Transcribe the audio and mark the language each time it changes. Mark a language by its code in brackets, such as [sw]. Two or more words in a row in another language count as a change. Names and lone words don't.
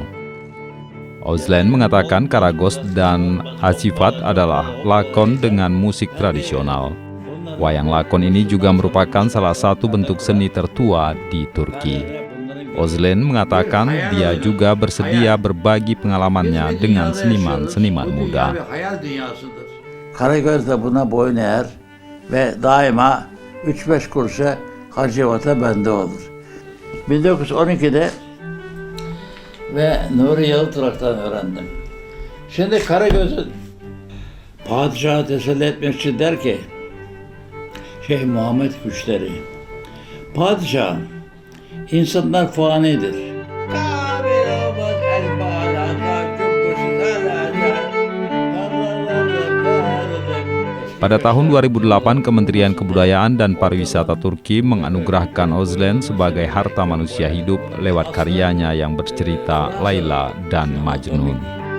[id] Özlen mengatakan Karagöz dan Hasifat adalah lakon dengan musik tradisional. Wayang lakon ini juga merupakan salah satu bentuk seni tertua di Turki. Özlen mengatakan dia juga bersedia berbagi pengalamannya dengan seniman-seniman muda. [tr] Karagöz de buna boyun eğer ve daima 3-5 kuruşa Hacivat'a bende olur. 1912'de ve Nuri Yalıtırak'tan öğrendim. Şimdi Karagöz'ün padişahı teselli etmek için der ki Şeyh Muhammed Güçleri, padişahım, insanlar fanidir. [id] Pada tahun 2008, Kementerian Kebudayaan dan Pariwisata Turki menganugerahkan Özlen sebagai Harta Manusia Hidup lewat karyanya yang bercerita Layla dan Majnun.